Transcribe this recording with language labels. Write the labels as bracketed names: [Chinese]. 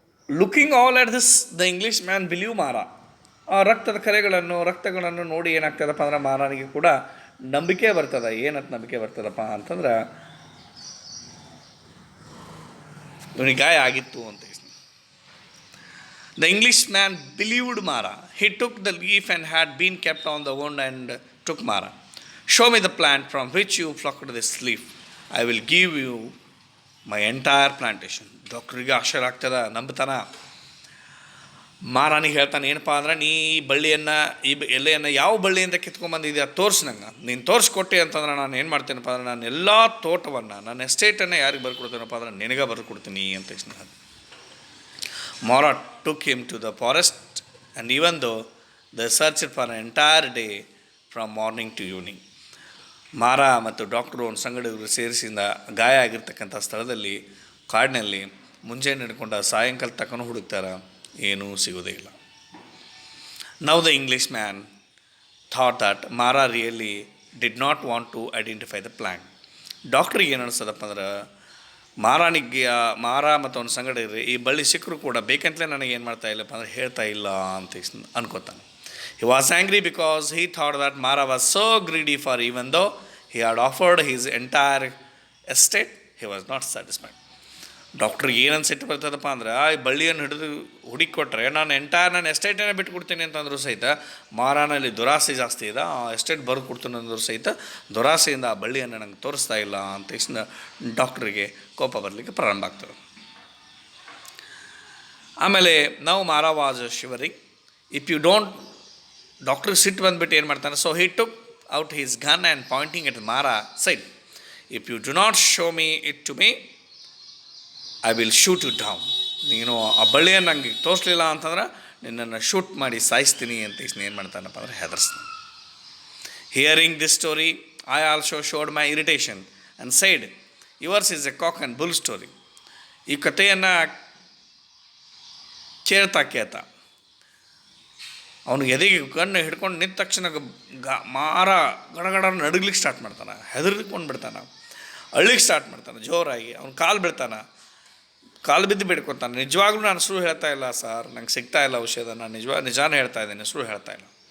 [English] Looking all at this the English man believe Mara. [Kannada] ಆ ರಕ್ತಗಳನ್ನು ನೋಡಿ ಏನಾಗ್ತದಪ್ಪ ಅಂದ್ರೆ ಮಾರನಿಗೆ ಕೂಡ ನಂಬಿಕೆ ಬರ್ತದೆ. ಏನಂತ ನಂಬಿಕೆ ಬರ್ತದಪ್ಪ ಅಂತಂದ್ರೆ ಇವನಿಗೆ ಗಾಯ ಆಗಿತ್ತು ಅಂತ. [English] The English man believed Mara. He took the leaf and had been kept on the wound and took Mara. Show me the plant from which you plucked this leaf. I will give you my entire plantation. [Kannada] ಡಾಕ್ಟ್ರಿಗೆ ಆಶ್ಚರ್ಯ ಆಗ್ತದ, ನಂಬ್ತಾನ. ಮಾರಾನಿಗೆ ಹೇಳ್ತಾನೆ, ಏನಪ್ಪ ಅಂದ್ರೆ ನೀ ಬಳ್ಳಿಯನ್ನು ಎಲೆಯನ್ನು ಯಾವ ಬಳ್ಳಿಯಿಂದ ಕಿತ್ಕೊಂಡ್ಬಂದಿದ್ಯಾ ತೋರಿಸಿ ನಂಗೆ. ನೀನು ತೋರಿಸ್ಕೊಟ್ಟೆ ಅಂತಂದ್ರೆ ನಾನು ಏನು ಮಾಡ್ತೇನಪ್ಪ ಅಂದ್ರೆ ನಾನು ಎಲ್ಲ ತೋಟವನ್ನು, ನನ್ನ ಎಸ್ಟೇಟನ್ನು ಯಾರಿಗೆ ಬರ್ಕೊಡ್ತೇನಪ್ಪ ಅಂದ್ರೆ ನಿನಗೆ ಬರ್ಕೊಡ್ತೀನಿ ಅಂತ ಹೇಳಿ. [English] Mara took him to the forest, and even though they searched for an entire day from morning to evening. [Kannada] ಮಾರಾ ಮತ್ತು ಡಾಕ್ಟ್ರು ಒಂದು ಸಂಗಡಿಗರು ಸೇರಿಸಿದ ಗಾಯ ಆಗಿರ್ತಕ್ಕಂಥ ಸ್ಥಳದಲ್ಲಿ ಕಾಡಿನಲ್ಲಿ ಮುಂಜಾನೆ ಹಿಡ್ಕೊಂಡು ಸಾಯಂಕಾಲ ತಕ್ಕನೂ ಹುಡುಕ್ತಾರೆ, ಏನೂ ಸಿಗೋದೇ ಇಲ್ಲ. [English] Now the Englishman thought that Mara really did not want to identify the plant. [Kannada] ಡಾಕ್ಟ್ರಿಗೆ ಏನು ಅನಿಸ್ತದಪ್ಪ ಅಂದ್ರೆ ಮಾರ ಮತ್ತು ಅವನ ಸಂಗಡಿಗರು ಈ ಬಳ್ಳಿ ಸಿಕ್ಕರು ಕೂಡ ಬೇಕಂತಲೇ ನನಗೆ ಏನು ಮಾಡ್ತಾ ಇಲ್ಲಪ್ಪ ಅಂದ್ರೆ ಹೇಳ್ತಾ ಇಲ್ಲ ಅಂತ ಅನ್ಕೋತಾನೆ. [English] He was angry because he thought that Mara was so greedy, for even though he had offered his entire estate, he was not satisfied. [Kannada] ಡಾಕ್ಟ್ರಿಗೆ ಏನಂತ ಸಿಟ್ಟು ಬರ್ತದಪ್ಪ ಅಂದ್ರೆ ಈ ಬಳ್ಳಿಯನ್ನು ಹಿಡಿದು ಹುಡುಕೊಟ್ರೆ ನಾನು ನನ್ನ ಎಸ್ಟೇಟನ್ನು ಬಿಟ್ಟು ಕೊಡ್ತೀನಿ ಅಂತಂದ್ರೂ ಸಹಿತ ಮಾರಾನಲ್ಲಿ ದುರಾಸೆ ಜಾಸ್ತಿ ಇದೆ, ಆ ಎಸ್ಟೇಟ್ ಬರೆದು ಕೊಡ್ತೀನಿ ಅಂದ್ರೂ ಸಹಿತ ದುರಾಸೆಯಿಂದ ಆ ಬಳ್ಳಿಯನ್ನು ನಂಗೆ ತೋರಿಸ್ತಾ ಇಲ್ಲ ಅಂತ ಡಾಕ್ಟ್ರಿಗೆ ಕೋಪ ಬರಲಿಕ್ಕೆ ಪ್ರಾರಂಭ ಆಗ್ತದೆ. ಆಮೇಲೆ ನಾವು [English] Mara was shivering. If you don't, [Kannada] ಡಾಕ್ಟ್ರಿಗೆ ಸಿಟ್ಟು ಬಂದುಬಿಟ್ಟು ಏನು ಮಾಡ್ತಾನೆ, [English] So he took out his gun and pointing at ಮಾರಾ side, if you do not show me it to me I will shoot you down. [Kannada] ನೀನು ಆ ಬಳ್ಳಿಯನ್ನು ನಂಗೆ ತೋರಿಸ್ಲಿಲ್ಲ ಅಂತಂದ್ರೆ ನಿನ್ನನ್ನು ಶೂಟ್ ಮಾಡಿ ಸಾಯಿಸ್ತೀನಿ ಅಂತ ಏನು ಮಾಡ್ತಾನಪ್ಪ ಅಂದ್ರೆ ಹೆದರ್ಸ್ತಾನೆ. [English] Hearing this story, I also showed my irritation and said, yours is a cock and bull story. [Kannada] ಈ ಕಥೆಯನ್ನು ಕೇಳ್ತಾ ಅವನು ಎದೆಗೆ ಕಣ್ಣು ಹಿಡ್ಕೊಂಡು ನಿಂತ ತಕ್ಷಣ ಮಾರ ಗಡಗಡ ನಡುಗ್ಲಿಕ್ಕೆ ಸ್ಟಾರ್ಟ್ ಮಾಡ್ತಾನೆ, ಹೆದರ್ಕೊಂಡು ಬಿಡ್ತಾನೆ, ಅಳ್ಳಿಕ್ಕೆ ಸ್ಟಾರ್ಟ್ ಮಾಡ್ತಾನೆ ಜೋರಾಗಿ. ಅವ್ನು ಕಾಲು ಬಿಡ್ತಾನೆ, ಕಾಲು ಬಿದ್ದು ಬಿಡ್ಕೊತಾನೆ. ನಿಜವಾಗ್ಲೂ ನಾನು ಸುಳ್ಳು ಹೇಳ್ತಾ ಇಲ್ಲ ಸರ್, ನಂಗೆ ಸಿಗ್ತಾ ಇಲ್ಲ ಔಷಧ, ನಾನು ನಿಜಾನೇ ಹೇಳ್ತಾ ಇದ್ದೀನಿ, ಸುಳ್ಳು ಹೇಳ್ತಾ ಇಲ್ಲ.